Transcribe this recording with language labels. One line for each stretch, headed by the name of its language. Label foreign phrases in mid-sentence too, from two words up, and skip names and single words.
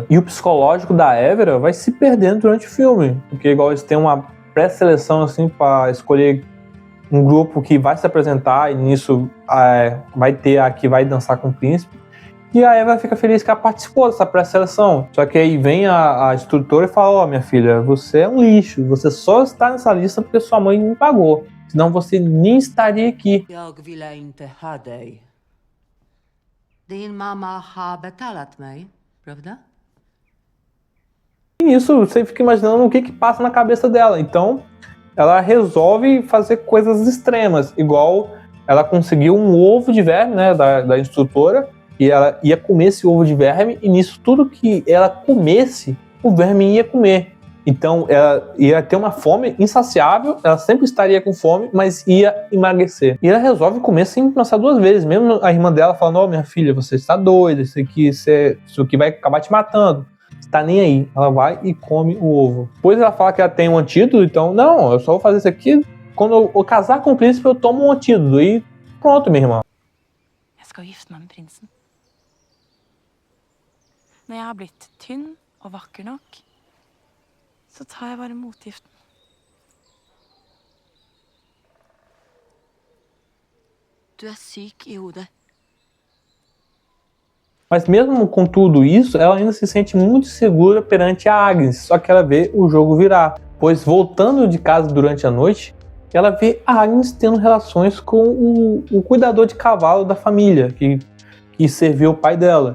Portuguese: E o psicológico da Evra vai se perdendo durante o filme, porque igual eles têm uma pré-seleção assim para escolher um grupo que vai se apresentar, e nisso vai ter a que vai dançar com o príncipe. E a Eva fica feliz que ela participou dessa pré-seleção. Só que aí vem a instrutora e fala, ó, minha filha, você é um lixo. Você só está nessa lista porque sua mãe me pagou. Senão você nem estaria aqui.
Swedish: Jag ville inte ha dig. Din mamma har betalat mig, pravda?
Portuguese: E isso você fica imaginando o que passa na cabeça dela. Então, ela resolve fazer coisas extremas. Igual ela conseguiu um ovo de verme, né, da instrutora. E ela ia comer esse ovo de verme, e nisso tudo que ela comesse, o verme ia comer. Então ela ia ter uma fome insaciável, ela sempre estaria com fome, mas ia emagrecer. E ela resolve comer sem pensar duas vezes, mesmo a irmã dela falando, ó, minha filha, você está doida, isso aqui vai acabar te matando. Você tá nem aí. Ela vai e come o ovo. Depois ela fala que ela tem um antídoto, então, não, eu só vou fazer isso aqui, quando eu casar com o príncipe, eu tomo um antídoto. E pronto, minha irmã.
Norwegian: Jeg skal gifte meg med prinsen. Når jeg har blitt tynn og vakker nok, så tar jeg bare motgiften. Du er syk i hodet.
Portuguese: Mas mesmo com tudo isso, ela ainda se sente muito segura perante a Agnes, só que ela vê o jogo virar. Pois voltando de casa durante a noite, ela vê a Agnes tendo relações com o cuidador de cavalo da família, que serviu o pai dela.